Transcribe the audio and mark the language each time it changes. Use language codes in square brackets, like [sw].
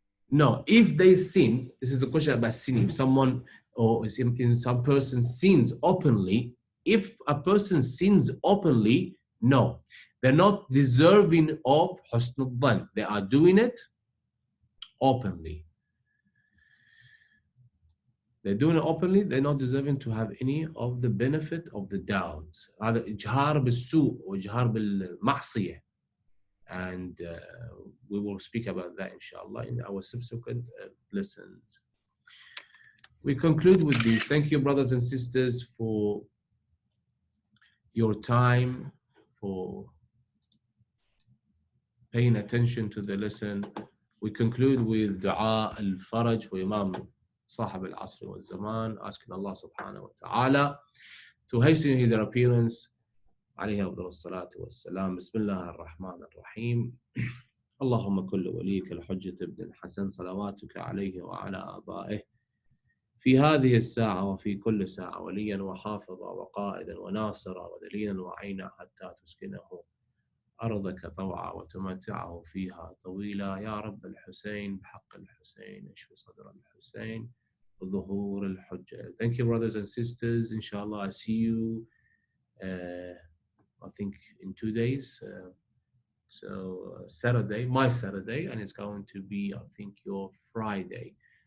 [en] No, if they sin, this is the question about sin. If someone or in some person sins openly, if a person sins openly, no, they're not deserving of husnul dhan. They are doing it openly. They're doing it openly. They're not deserving to have any of the benefit of the doubt. [ar] هذا إجهار بالسوء وإجهار بالمعصية. [en] And we will speak about that inshallah in our subsequent lessons. We conclude with this. Thank you, brothers and sisters, for your time, for paying attention to the lesson. We conclude with dua al-faraj for Imam Sahib al-Asr wal-Zaman, asking Allah subhanahu wa ta'ala to hasten his appearance. [ar] عليه أفضل الصلاة والسلام. بسم الله الرحمن الرحيم. اللهم كل وليك الحجة ابن الحسن صلواتك عليه وعلى آبائه في هذه الساعة وفي كل ساعة وليا وحافظا وقائدا وناصرا ودليلا وعينا حتى تسكنه أرضك طوعا وتمتعه فيها طويلا يا رب الحسين بحق الحسين اشف صدر الحسين وظهور الحجة. [en] Thank you, brothers and sisters. Inshallah, I see you I think in 2 days. Saturday, my Saturday, and it's going to be, I think, your Friday.